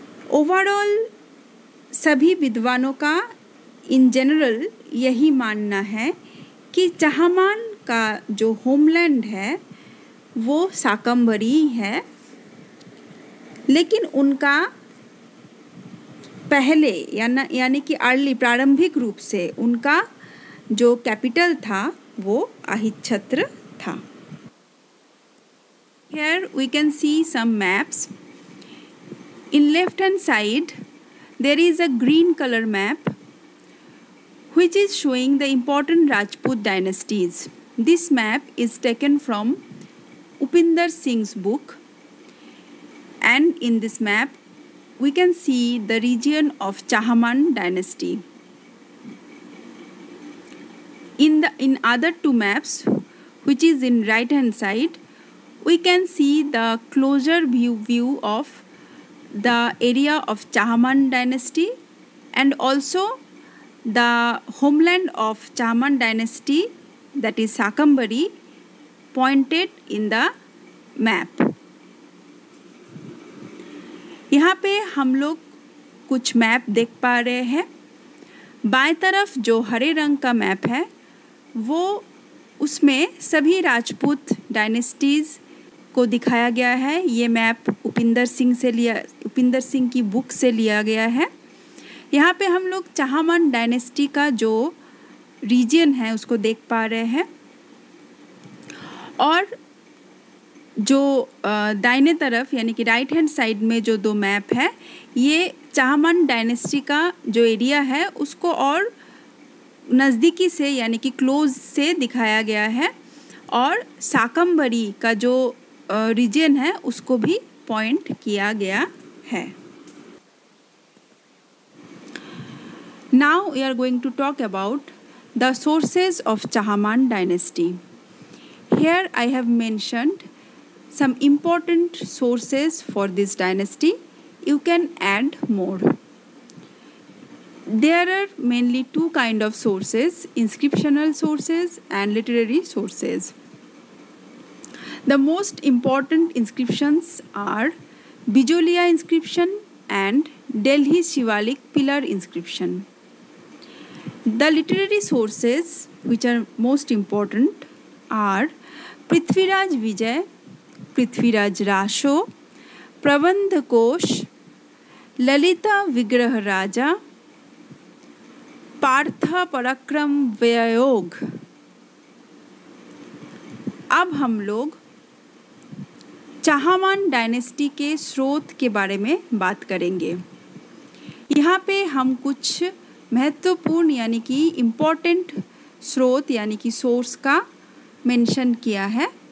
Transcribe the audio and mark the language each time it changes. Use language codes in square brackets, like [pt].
[hi] Overall सभी विद्वानों का इन जनरल यही मानना है कि चाहमान का जो होमलैंड है वो शाकंभरी है, लेकिन उनका पहले यानी कि अर्ली प्रारंभिक रूप से उनका जो कैपिटल था वो अहिच्छत्र था। [en] Here we can see some maps. In left hand side there is a green color map which is showing the important Rajput dynasties. This map is taken from Upinder Singh's book, and in this map we can see the region of Chahman dynasty. In other two maps, which is in right hand side, we can see the closer view of the area of Chahman dynasty and also the homeland of Chahman dynasty, that is Shakambhari, pointed in the map. [hi] यहाँ पे हम लोग कुछ map देख पा रहे हैं। बाएं तरफ जो हरे रंग का मैप है वो उसमें सभी राजपूत डायनेस्टीज़ को दिखाया गया है। ये मैप उपिंदर सिंह की बुक से लिया गया है। यहाँ पे हम लोग चाहमान डायनेस्टी का जो रीजन है उसको देख पा रहे हैं और जो दाहिने तरफ यानी कि राइट हैंड साइड में जो दो मैप है ये चाहमान डायनेस्टी का जो एरिया है उसको और नज़दीकी से यानी कि क्लोज से दिखाया गया है और शाकंभरी का जो रीजन है उसको भी पॉइंट किया गया है। [en] Now we are going to talk about the sources of Chahman dynasty. Here I have mentioned some important sources for this dynasty. You can add more. There are mainly two kinds of sources, inscriptional sources and literary sources. The most important inscriptions are Bijolia inscription and Delhi Shivalik pillar inscription. The literary sources which are most important are Prithviraj Vijay, Prithviraj Rasho, Prabandh Kosh, Lalita Vigrah Raja, Partha Parakram Vyayog. [hi] अब हम लोग Chahamana dynasty के स्रोत के बारे में बात करेंगे। यहाँ पे हम कुछ महत्वपूर्ण यानी कि इम्पोर्टेंट स्रोत यानी कि सोर्स का मेंशन किया है।